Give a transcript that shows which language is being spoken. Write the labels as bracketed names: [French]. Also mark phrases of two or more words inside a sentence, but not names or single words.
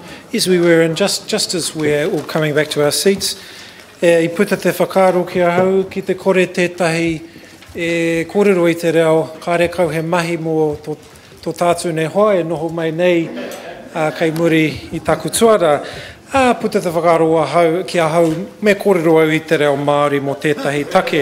[English] Yes, we were, and just as we're all coming back to our seats, [Māori] I puta te whakaaro ki a hau, ki te kore tētahi kōrero i te reo, kāre kau he mahi mō tō tātou nei hoa, e noho mai nei kei muri i taku tuara. Puta te whakaaro ki a hau, me kōrero au i te reo Māori mō tētahi take.